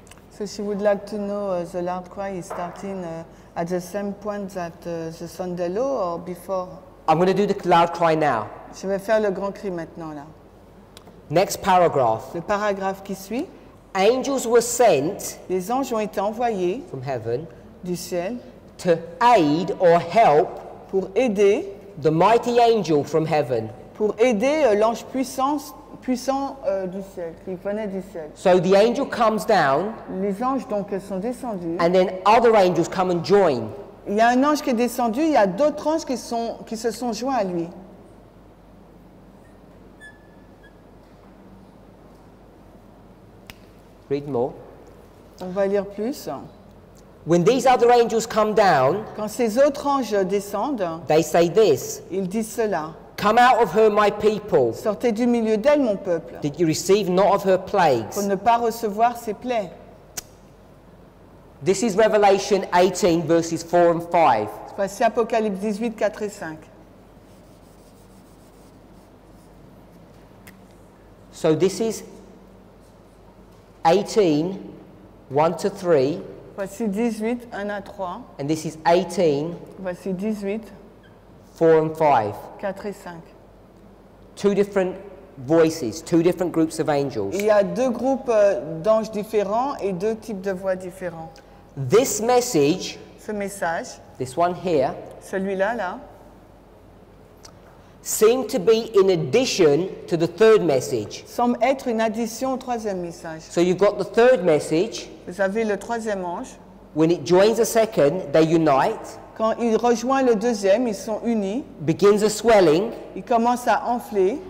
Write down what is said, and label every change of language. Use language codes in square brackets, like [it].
[en] So she would like to know the loud cry is starting at the same point that the Sunday law or before? I'm going to do the loud cry now. [fr] Je vais faire le grand cri maintenant là. [en] Next paragraph. [fr] Le paragraphe qui suit. [en] Angels were sent [fr] Les anges ont été envoyés [en] from heaven [fr] du ciel [en] to aid or help [fr] pour aider [en] the mighty angel from heaven. [fr] l'ange puissant du ciel, qui venait du ciel. [en] So the angel comes down, [fr] Les anges donc sont descendus. [en] and then other angels come and join. [fr] Il y a un ange qui est descendu, il y a d'autres anges qui se sont joints à lui. [en] Read more. [fr] On va lire plus. [en] When these other angels come down, [fr] Quand ces autres anges descendent, [en] they say this: [fr] ils disent cela. [en] Come out of her, my people. [fr] Sortez du milieu d'elle, mon peuple, [en] Did you receive not of her [fr] pour [en] plagues? [fr] ne pas recevoir ses plaies. [en] This is Revelation 18, verses 4 and 5. [fr] Voici Apocalypse 18, 4 et 5. [en] So this is 18, 1 to 3, [fr] Voici 18, 1 à 3. [en] and this is 18, [fr] Voici 18, [en] 4 and 5. [fr] 4 et 5. [en] Two different voices, two different groups of angels. [fr] Il y a deux groupes d'anges différents et deux types de voix différents. [en] This message, [fr] Ce message, [en] this one here, [fr] celui-là, là, [en] seemed to be in addition to the third message. [fr] semble être une addition au troisième message. [en] So you've got the third message. [fr] Vous avez le troisième ange. [en] When it joins the second, they unite, [fr] Quand il rejoint le deuxième, ils sont unis. [en] begins a swelling, [fr] Ils commencent à enfler.